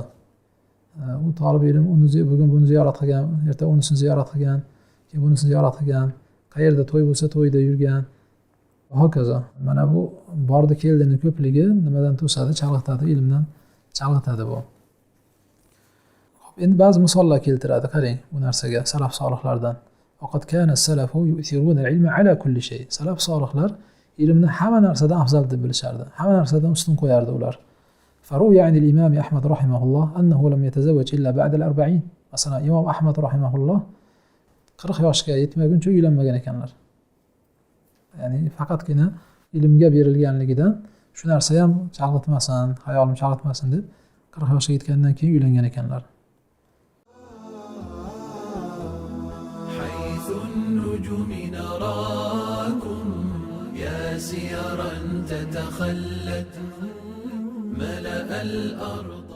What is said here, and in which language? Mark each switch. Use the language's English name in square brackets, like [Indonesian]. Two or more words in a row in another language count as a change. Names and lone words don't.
[Uzbek] U talab ilm bugun buni ziyorat qilgan, erta unisini ziyorat qilgan, keyin bunisini ziyorat qilgan, qayerda to'y bo'lsa to'yda yurgan, hokazo. Mana bu bordi keldini ko'pligi nimadan to'sadi? Chalg'itadi, ilmdan chalg'itadi bu. Xo'p, endi ba'zi misollar keltiradi, qarang bu narsaga salaf solihlardan. [Arabic] فقد كان السلف يؤثرون العلم على كل شيء. [Uzbek] Salaf solihlar ilmni hamma narsadan afzal deb bilishardi. Hamma narsadan ustun qo'yardi ular. [Arabic] فروي عن الإمام أحمد رحمه الله أنه لم يتزوج إلا بعد 40. [Uzbek] Masalan Imom Ahmad rahmahulloh 40 yoshga yetmaguncha uylanmagan ekanlar. Ya'ni faqatgina ilmga berilganligidan shu narsa ham chalg'itmasin, hayolim chalg'itmasin deb 40 yoshga yetgandan keyin uylangan ekanlar. [Arabic] حيث النجوم نراكم يا سيرا تتخلت ملأ الأرض